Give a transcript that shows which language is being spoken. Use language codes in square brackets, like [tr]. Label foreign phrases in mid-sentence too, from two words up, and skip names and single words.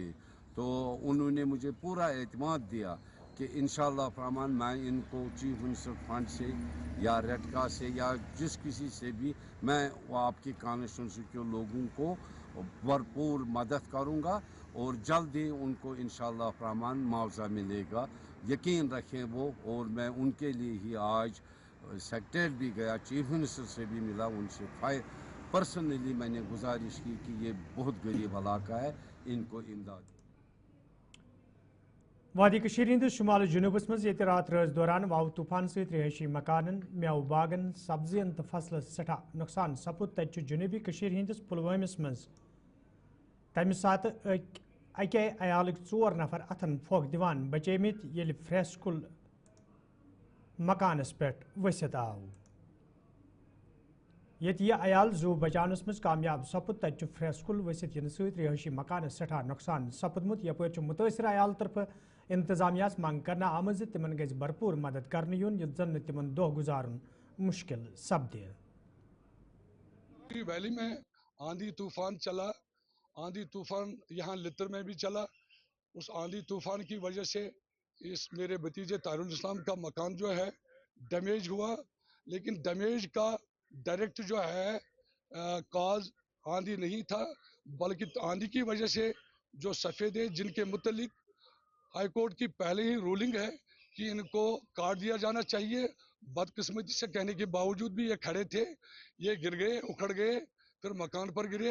[hi] तो उन्होंने मुझे पूरा एतमाद दिया कि [ar] إن شاء الله [hi] रहमान मैं इनको [en] Chief Minister Fund [hi] से या रेडका से या जिस किसी से भी मैं वो आपकी कॉन्स्टिट्यूंसी के लोगों को भरपूर मदद करूंगा, और जल्द ही उनको [ar] إن شاء الله [hi] रहमान मुआवजा मिलेगा, यकीन रखें वो। और मैं उनके लिए ही आज सेक्रेटरीट भी गया, [en] Chief Minister [hi] से भी मिला, उनसे पर्सनली मैंने गुजारिश की कि ये बहुत गरीब इलाका है, इनको इमदाद। [ks] वादी कशीर हिंद शुमाल जुनूबस मज ये रात रज दौरान वाव तूफान सत रिहायशी मकानन, मेव बागन, सब्जियन तो फसल सठा नुकसान सपुद। तज जुनूबी कशीर हिंदिस पुलवामिस मज तमि सात अके अयाल 4 नफर अथन फोक दिवान बचेमित ये फ्रेस्कुल मकानस पे वसित आव। ये अयाल जू बचानस मज कामयाब सपुद। तज फ्रेस्कुल वसित इन सत रिहायशी मकान सठा नुकसान सपुदमुत। यपर मुतासर अयाल तरफ इंतजामिया मांग करना आमज तिमन गज भरपूर मदद करने युन युद्ध जन तिमन दो गुजारुन मुश्किल सपदे। [hi] वैली में आंधी तूफान चला, आंधी तूफान यहाँ लितर में भी चला, उस आंधी तूफान की वजह से इस मेरे भतीजे तारुल इस्लाम का मकान जो है डैमेज हुआ, लेकिन डैमेज का डायरेक्ट जो है कॉज आंधी नहीं था, बल्कि आंधी की वजह से जो सफेदे जिनके मुतलिक [en] High Court [hi] की पहले ही रूलिंग है कि इनको काट दिया जाना चाहिए, बदकिस्मती से कहने के बावजूद भी ये खड़े थे, ये गिर गए, उखड़ गए, फिर मकान पर गिरे।